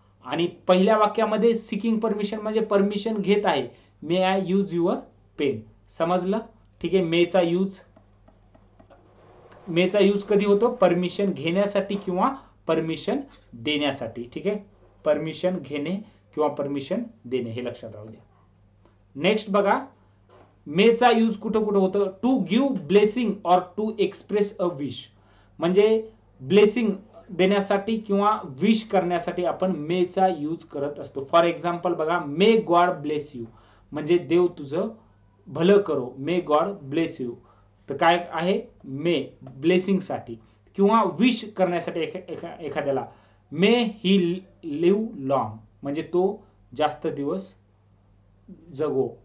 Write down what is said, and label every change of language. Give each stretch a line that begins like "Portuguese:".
Marathi: आणि पहिल्या वाक्यामध्ये सिकिंग परमिशन म्हणजे परमिशन घेत आहे,
English: May I use your pen.
Marathi: समजलं. ठीक आहे, मेचा यूज मेचा यूज कधी होतो? परमिशन घेण्यासाठी किंवा परमिशन देण्यासाठी. ठीक आहे, परमिशन घेणे किंवा परमिशन देणे हे लक्षात राहू द्या. नेक्स्ट बघा, मेचा यूज कुठं कुठं होतं?
English: To give blessing और to express a wish.
Marathi: म्हणजे ब्लेसिंग देण्यासाठी किंवा विश करण्यासाठी आपण मेचा यूज करत असतो. फॉर एक्झाम्पल बघा,
English: may God bless you
Marathi: म्हणजे देव तुझं भलं करो.
English: may God bless you
Marathi: तर काय आहे? मे ब्लेसिंग साठी किंवा विश करण्यासाठी एखाद्याला
English: may he live long
Marathi: म्हणजे तो जास्त दिवस जगो.